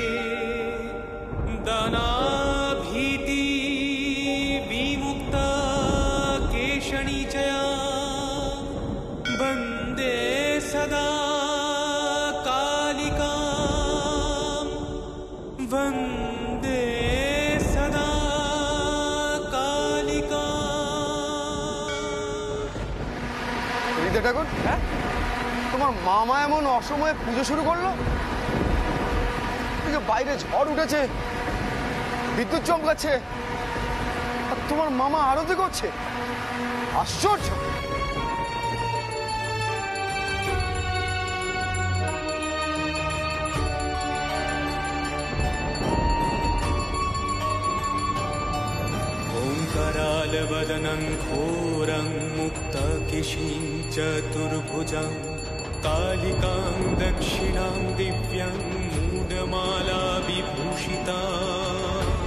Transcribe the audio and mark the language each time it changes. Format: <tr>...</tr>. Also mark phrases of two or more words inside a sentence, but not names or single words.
<sa>दानाभीति विमुक्ता केशणी च वन्दे सदा कालिकां वन्दे सदा कालिकां।</sa> <bn>রিতা ঠাকুর, হ্যাঁ তোমার মামা এমন অসময়ে পুজো শুরু করলো? বাইরে ঝড় উঠেছে, বিদ্যুৎ চমকাচ্ছে, আর তোমার মামা আরতি করছে। আশ্চর্য।</bn> <sa>ओङ्कारालवदनं घोरं मुक्तकेशीं चतुर्भुजं कालिकां दक्षिणां दिव्यां मूढमाला विभूषितां</sa>